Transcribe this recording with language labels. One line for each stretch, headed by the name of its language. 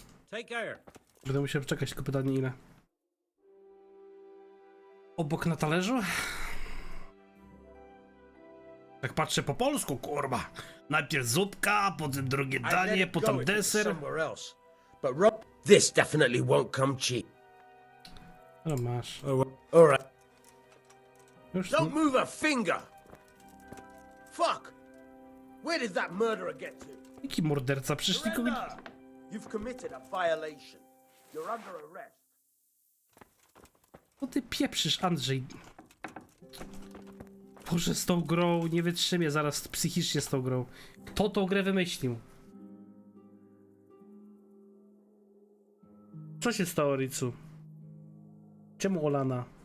English: Take care.
Polish: Będę musiał czekać, tylko pytanie ile. Obok na talerzu? Tak patrzę po polsku, kurwa. Najpierw zupka, potem drugie danie, potem deser.
English: This definitely won't come cheap.
Polish: No masz.
English: All right.
Polish: Już
English: Don't move a finger. Fuck. Where did that murderer get to?
Polish: jaki morderca? Przecież nikogo nie...
English: You've committed a violation. You're under arrest.
Polish: Co ty pieprzysz, Andrzej? Boże, z tą grą nie wytrzymię zaraz psychicznie z tą grą. Kto tą grę wymyślił? Co się stało, Ricu? Czemu Olana?